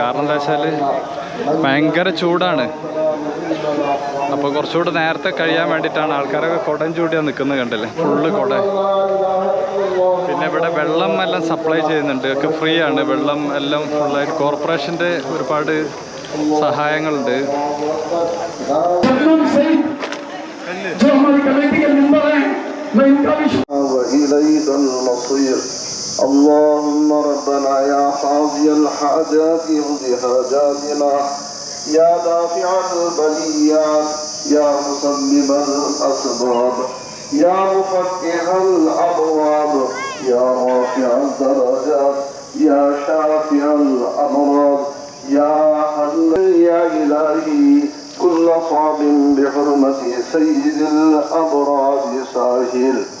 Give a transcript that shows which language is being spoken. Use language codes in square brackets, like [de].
[ml] കാരണം എന്താ വെച്ചാൽ ഭയങ്കര ചൂടാണ്. അപ്പോൾ കുറച്ചുകൂടെ നേരത്തെ കഴിയാൻ വേണ്ടിയിട്ടാണ്. ആൾക്കാരൊക്കെ കുടം ചൂടിയാണ് നിൽക്കുന്നത്, കണ്ടില്ലേ, ഫുള്ള് കുട. പിന്നെ ഇവിടെ വെള്ളം എല്ലാം സപ്ലൈ ചെയ്യുന്നുണ്ട്, ഒക്കെ ഫ്രീ ആണ്. വെള്ളം എല്ലാം ഫുള്ളായിട്ട് കോർപ്പറേഷൻ്റെ ഒരുപാട് സഹായങ്ങളുണ്ട്. [hi] जो हमारी कमेटी के मेंबर हैं, मैं इनका भी [ar] وإليك المصير اللهم ربنا يا قاضي الحاجات اقض حاجاتنا يا دافع البليات يا مسبب الأسباب يا مفتح الأبواب يا رافع الدرجات يا شافع الأمراض يا حل يا إلهي كل صعب بحرمة سيد الأبرار ساهل